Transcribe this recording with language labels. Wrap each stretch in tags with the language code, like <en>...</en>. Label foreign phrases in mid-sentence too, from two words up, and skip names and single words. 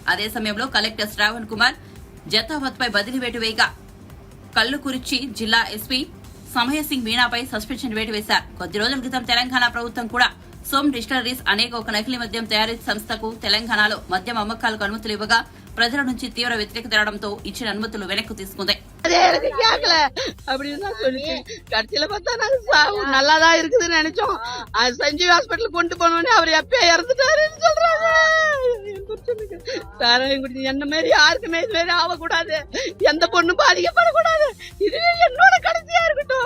<te>అదే సమయంలో కలెక్టర్ శ్రావణ్ కుమార్ జతావత్ పై బదిలీ వేటు వేయగా కల్లుకుర్చి జిల్లా ఎస్పీ సమయసింగ్ మీనాపై సస్పెన్షన్ వేటు వేశారు. కొద్ది రోజుల క్రితం తెలంగాణ ప్రభుత్వం కూడా సోమ్ డిస్టిలరీస్ అనేక ఒక నకిలీ మద్యం తయారీ సంస్థకు తెలంగాణలో మద్యం అమ్మకాలకు అనుమతులు ఇవ్వగా ప్రజల నుంచి తీవ్ర వ్యతిరేకత రావడంతో ఇచ్చిన అనుమతులు వెనక్కు తీసుకుంది.</te> <ta>அப்படின்னு தான் சொல்லிச்சு. கடைசியில பார்த்தா நாங்க சாவு நல்லாதான் இருக்குதுன்னு நினைச்சோம். அது சஞ்சீவ் ஹாஸ்பிட்டல் கொண்டு போனோடனே அவர் எப்பயே இறந்துட்டாருன்னு சொல்றாங்க. சாராயம் குடிச்சு என்ன மாதிரி யாருக்குமே இது மாதிரி ஆகக்கூடாது, எந்த பொண்ணும் பாதிக்கப்படக்கூடாது, இதுவே என்னோட கடைசியா இருக்கட்டும்.</ta>